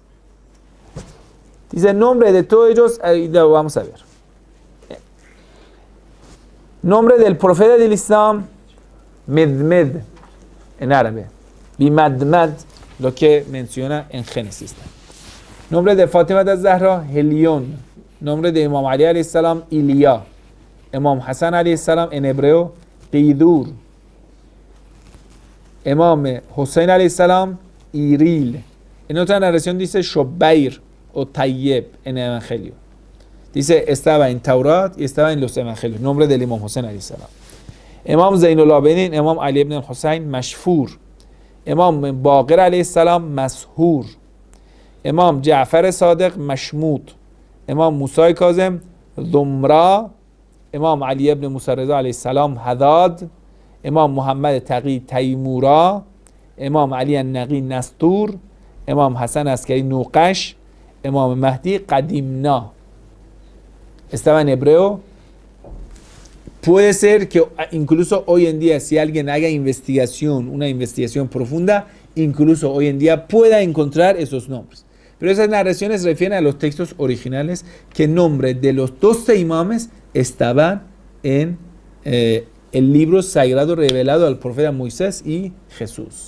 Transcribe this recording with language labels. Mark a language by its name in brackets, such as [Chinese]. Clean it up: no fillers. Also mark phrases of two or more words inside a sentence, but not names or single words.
[Spanish] Dice el nombre de todos ellos, lo vamos a ver. Nombre del profeta del Islam, Medmed, en árabe. Bimadmad, lo que menciona en Génesis. Nombre de Fátima de Zahra, Helión. Nombre de Imam Ali [Arabic] عليه السلام, [Spanish] Ilya. Imam Hassan [Arabic] عليه السلام [Spanish] en hebreo, Qidur. Imam Hussein [Arabic] عليه السلام, [Spanish] Iril. En otra narración dice Shobair o Tayyib en el Evangelio. Dice, estaba en Taurat y estaba en los Evangelios. Nombre del Imam Hussein [Arabic] عليه السلام. [Spanish] Imam Zainul Abidin, Imam Ali ibn al-Hussein, Mashfur. Imam Baqir [Arabic] عليه السلام, [Spanish] Mashhur. Imam Ja'far Sadiq, Mashmud. Imam Musa Kazim, Dhumra. Imam Ali ibn Musa Reza [Arabic] عليه السلام, [Spanish] Hadad. Imam Muhammad Taqi Taymura. Imam Ali al-Naqi Nastur. Imam Hassan Askari Nuqash. Imam Mahdi Qadimna. Estaba en hebreo. Puede ser que incluso hoy en día, si alguien haga investigación, una investigación profunda, incluso hoy en día pueda encontrar esos nombres. Pero esas narraciones refieren a los textos originales, que el nombre de los 12 imames estaban en el libro sagrado revelado al profeta Moisés y Jesús.